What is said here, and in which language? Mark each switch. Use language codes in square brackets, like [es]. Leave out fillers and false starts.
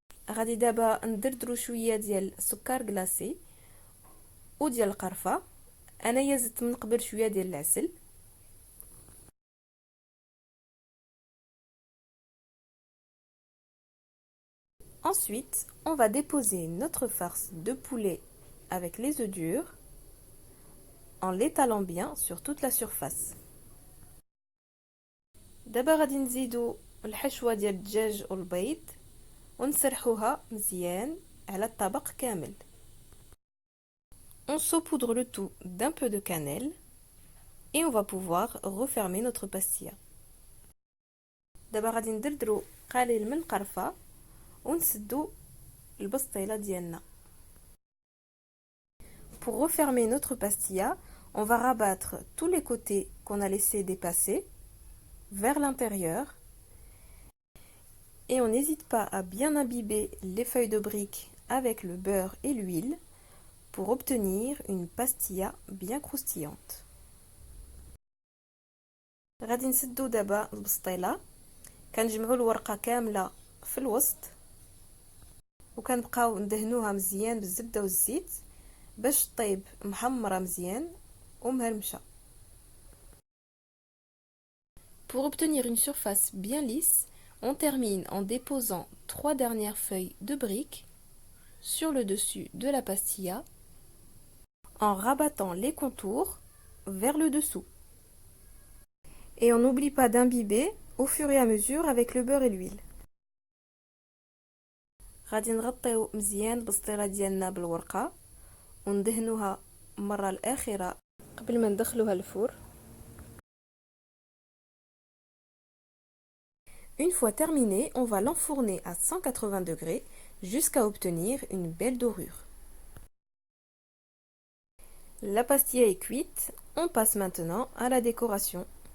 [ar] غادي دابا ندردرو شوية ديال السكر glacé وديال القرفة. انايا زدت من قبل شوية ديال العسل. [fr] Ensuite, on va déposer notre farce de poulet avec les œufs durs en l'étalant bien sur toute la surface. [ar] دابا غادي نزيدو الحشوة ديال الدجاج والبيض ونسرحوها مزيان على الطبق كامل. [fr] On saupoudre le tout d'un peu de cannelle et on va pouvoir refermer notre pastilla. [ar] دابا غادي ندردرو قليل من القرفة ونسدو البسطيلة ديالنا. [fr] Pour refermer notre pastilla, on va rabattre tous les côtés qu'on a laissé dépasser vers l'intérieur et on n'hésite pas à bien imbiber les feuilles de briques avec le beurre et l'huile pour obtenir une pastilla bien croustillante. [ar] غادي نسدو دابا البسطيلة كنجمعو الورقة كاملة في الوسط وكنبقاو ندهنوها مزيان بالزبدة والزيت باش طيب محمرة مزيان ومهرمشة. [fr] Pour obtenir une surface bien lisse, on termine en déposant 3 dernières feuilles de briques sur le dessus de la pastilla en rabattant les contours vers le dessous. Et on n'oublie pas d'imbiber au fur et à mesure avec le beurre et l'huile. [ar] غادي نغطيو مزيان البسطيلة ديالنا بالورقة وندهنوها المرة الأخيرة قبل ما ندخلوها الفرن. [fr] Une fois terminé, on va l'enfourner à 180 degrés jusqu'à obtenir une belle dorure. La pastilla est cuite, on passe maintenant à la décoration.